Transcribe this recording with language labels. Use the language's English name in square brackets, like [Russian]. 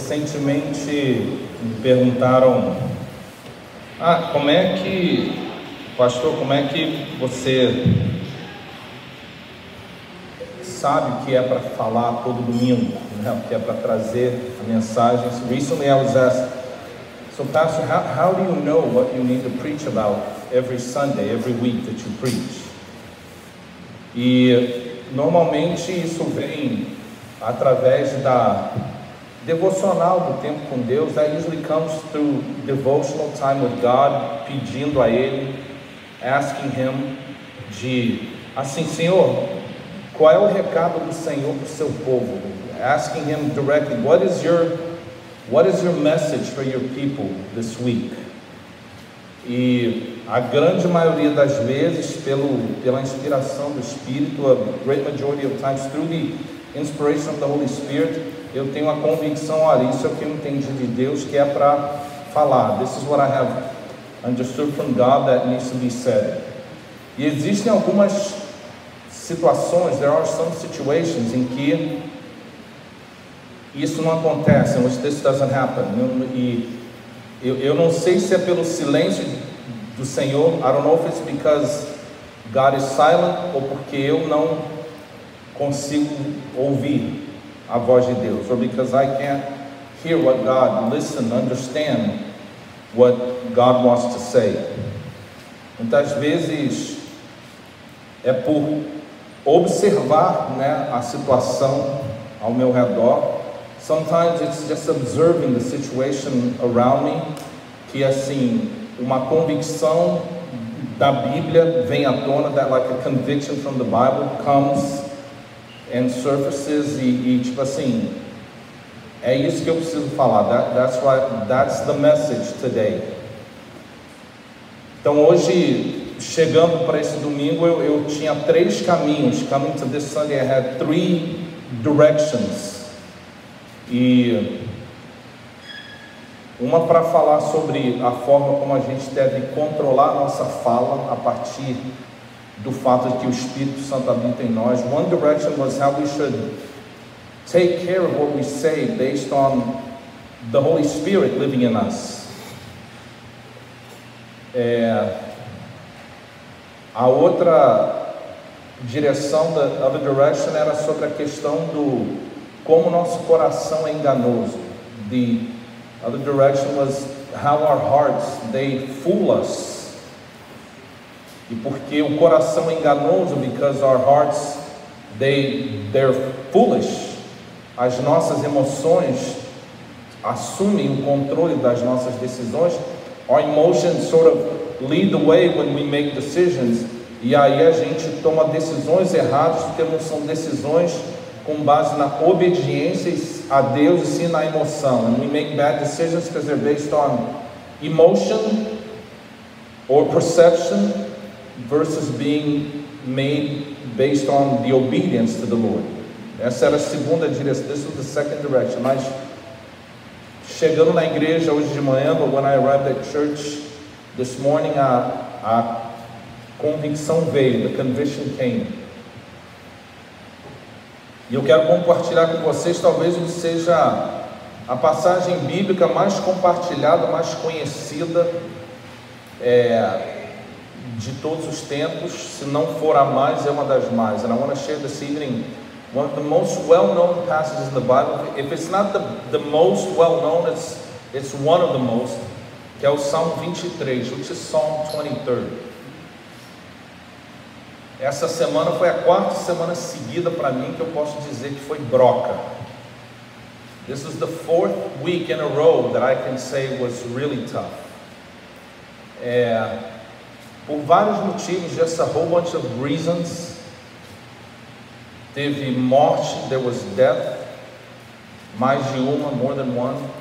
[Portuguese] Recentemente me perguntaram, como é que, pastor, como é que você sabe o que é para falar todo domingo, né? O que é para trazer a mensagem? [English] So recently I was asked, so pastor, how do you know what you need to preach about every Sunday, every week that you preach? [Portuguese] E normalmente isso vem através da devocional do tempo com Deus. [English] That usually comes through devotional time with God, [Portuguese] pedindo a Ele, [English] asking Him [Portuguese] assim, Senhor, qual é o recado do Senhor para o seu povo? [English] Asking Him directly, what is your message for your people this week? [Portuguese] E a grande maioria das vezes, pela inspiração do Espírito, [English] a great majority of times through the inspiration of the Holy Spirit, [Portuguese] eu tenho a convicção, olha, isso é o que eu entendi de Deus, que é para falar. [English] This is what I have understood from God that needs to be said. [Portuguese] E existem algumas situações, [English] there are some situations [Portuguese] em que isso não acontece, [English] in which this doesn't happen. [Portuguese] E eu não sei se é pelo silêncio do Senhor. [English] I don't know if it's because God is silent [Portuguese] ou porque eu não consigo ouvir a voz de Deus, [English] or because I can't hear what God, listen, understand what God wants to say. [Portuguese] Muitas vezes é por observar, né, a situação ao meu redor. [English] Sometimes it's just observing the situation around me, [Portuguese] que assim, uma convicção da Bíblia vem à tona, [English] that like a conviction from the Bible comes and surfaces, [Portuguese] e tipo assim, é isso que eu preciso falar. [English] That's the message today. [Portuguese] Então hoje, chegando para esse domingo, eu tinha 3 caminhos. [English] Coming to this Sunday, I had 3 directions. [Portuguese] E uma para falar sobre a forma como a gente deve controlar a nossa fala a partir do fato de que o Espírito Santo habita em nós. [English] One direction was how we should take care of what we say based on the Holy Spirit living in us. [Portuguese] A outra direção, [English] the other direction, [Portuguese] era sobre a questão do como nosso coração é enganoso. [English] The other direction was how our hearts, they fool us. [Portuguese] E porque o coração é enganoso, [English] because our hearts, they're foolish. [Portuguese] As nossas emoções assumem o controle das nossas decisões. [English] Our emotions sort of lead the way when we make decisions. [Portuguese] E aí a gente toma decisões erradas, porque não são decisões com base na obediência a Deus e sim na emoção. [English] And we make bad decisions because they're based on emotion or perception versus being made based on the obedience to the Lord. [Portuguese] Essa era a segunda direção. [English] This was the second direction. [Portuguese] Mas chegando na igreja hoje de manhã, [English] but when I arrived at church this morning, [Portuguese] a convicção veio, [English] the conviction came. [Portuguese] E eu quero compartilhar com vocês, talvez seja a passagem bíblica mais compartilhada, mais conhecida de todos os tempos. Se não for a mais, é uma das mais. [English] And I want to share this evening one of the most well-known passages in the Bible. If it's not the most well-known, it's one of the most, [Portuguese] que é o Salmo 23, [English] which is Psalm 23. [Portuguese] Essa semana foi a 4ª semana seguida para mim que eu posso dizer que foi broca. [English] This is the 4th week in a row that I can say was really tough. [Portuguese] Por vários motivos, [English] just a whole bunch of reasons. [Portuguese] Teve morte, [English] there was death, [Portuguese] mais de uma, [English] more than one.